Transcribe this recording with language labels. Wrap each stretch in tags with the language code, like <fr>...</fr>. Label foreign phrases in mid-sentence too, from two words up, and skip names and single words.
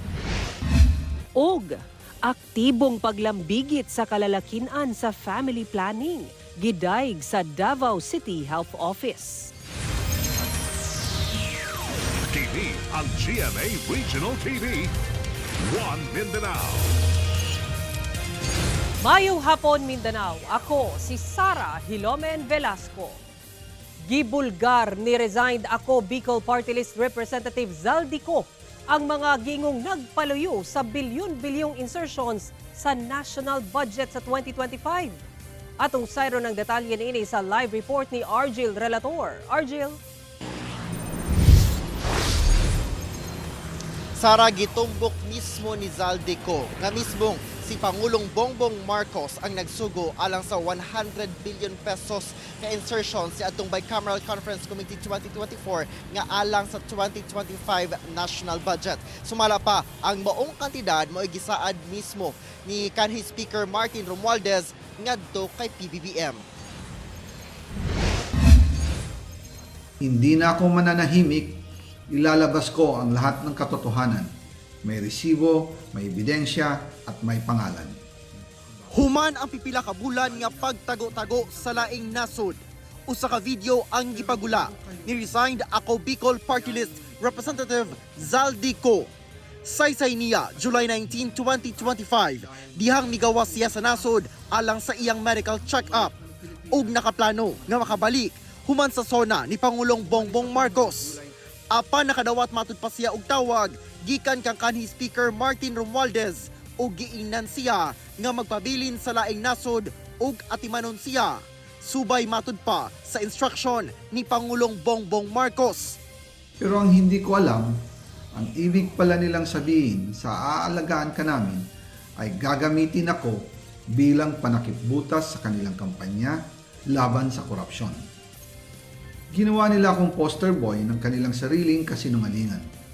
<ceb>Og aktibong paglambigit sa kalalakinan sa</ceb> <en>family planning</en> <ceb>gidaig sa Davao City Health Office. Kini ang GMA Regional TV, One Mindanao. Mayong hapon Mindanao, ako si Sara Hilomen Velasco. Gibulgar ni resigned ako Bicol Party List Representative Zaldico ang mga gingong nagpaluyo sa bilyon-bilyong insertions sa</ceb> <en>national budget</en> <ceb>sa 2025. Atong sayro ng detalye niini sa live report ni Argil Relator. Argil. Sara, gitumbok mismo ni Zaldico nga mismong si Pangulong Bongbong Marcos ang nagsugo alang sa 100 billion pesos ka insertion sa atong Bicameral Conference Committee 2024 nga alang sa 2025</ceb> <en>national budget.</en> <ceb>Sumala pa, ang maong kantidad mo gisaad mismo ni kanhi Speaker Martin Romualdez ngadto kay PBBM.</ceb> <tl>Hindi na ako mananahimik, ilalabas ko ang lahat ng katotohanan. May resibo, may ebidensya at may pangalan.</tl> <ceb>Human ang pipila ka bulan nga pagtago-tago sa laing nasod. Usa ka video ang gipagula ni resigned ako Bicol Party List Representative Zaldico. Saysay niya July 19, 2025 dihang migawas siya sa nasod alang sa iyang</ceb> <en>medical check-up</en> <ceb>ug nakaplano nga makabalik human sa sona ni Pangulong Bongbong Marcos. Apan nakadawat matud pa siya og tawag gikan kang kanhi Speaker Martin Romualdez ug giingnan siya nga magpabilin sa laing nasod ug atimanon siya. Subay matud pa sa instruction ni Pangulong Bongbong Marcos.</ceb> <tl>Pero ang hindi ko alam, ang ibig pala nilang sabihin sa aalagaan ka namin ay gagamitin ako bilang panakipbutas sa kanilang kampanya laban sa korupsyon. Ginawa nila akong</tl> <en>poster boy</en> <tl>ng kanilang sariling kasinungalingan.</tl>